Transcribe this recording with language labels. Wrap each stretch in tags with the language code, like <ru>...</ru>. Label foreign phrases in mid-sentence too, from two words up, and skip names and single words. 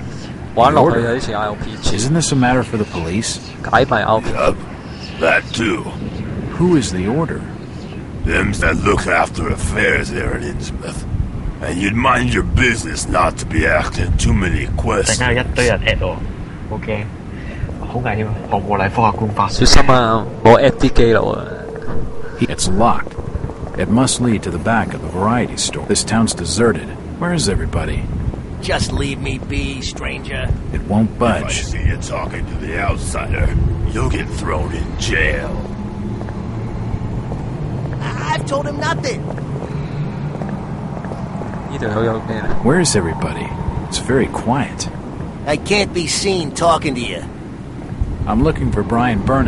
<en>Isn't this a matter for the police? Yup. That too. Who is the order? Them's that look after affairs there at Innsmouth. And you'd mind your business not to be asking too many</en> <yue>陣</yue> <en>questions.</en> <yue>間有一堆人 at 我，好驚，好危險啊！何無禮科學官發。小心啊！冇 at 啲基佬啊！</yue> <en>It's locked. It must lead to the back of the variety store. This town's deserted. Where is everybody? Just leave me be, stranger. It won't If I budge. see you talking to the outsider, you'll get thrown in jail. I've told him nothing.</en> <yue>呢度好有咩咧？</yue> <en>Where is everybody? It's very quiet. I can't be seen talking to you. I'm looking for Brian Burnham.</en>